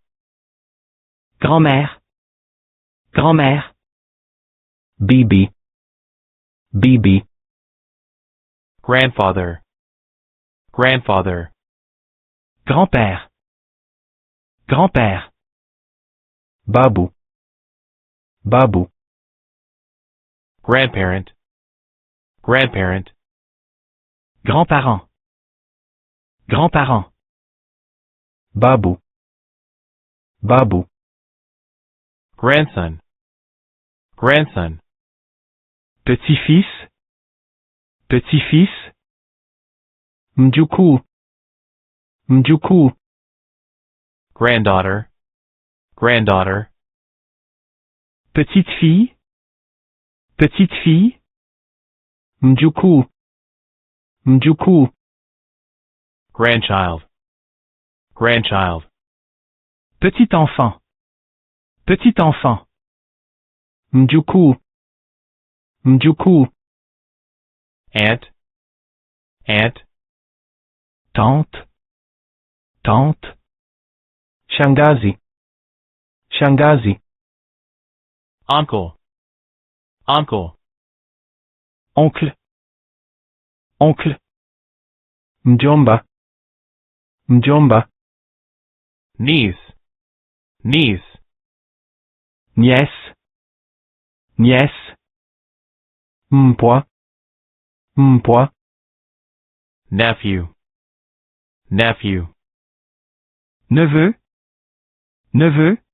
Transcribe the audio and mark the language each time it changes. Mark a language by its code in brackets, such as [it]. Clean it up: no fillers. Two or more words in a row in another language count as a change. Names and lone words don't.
[fr] grand-mère, grand-mère, [sw] bibi, bibi, [en] grandfather, grandfather, [fr] grand-père, grand-père, [sw] babu, babu, [en] grandparent, grandparent, [fr] grand-parent, grand-parent, [sw] babu, babu, [en] grandson, grandson, [fr] petit-fils, petit-fils, [sw] mjukuu, mjukuu, [en] granddaughter, granddaughter, [fr] petite fille, petite fille, [sw] mjukuu, mjukuu, [en] grandchild, grandchild, [fr] petit enfant, petit enfant, [sw] mjukuu, mjukuu, [en] aunt, aunt, [fr] tante, tante, [sw] shangazi, shangazi, [en] uncle, uncle, [fr] oncle, oncle, [sw] mjomba, mjomba, [en] niece, niece, [fr] nièce, nièce, [sw] mpwa, mpwa, [en] nephew, nephew, [fr] neveu, neveu,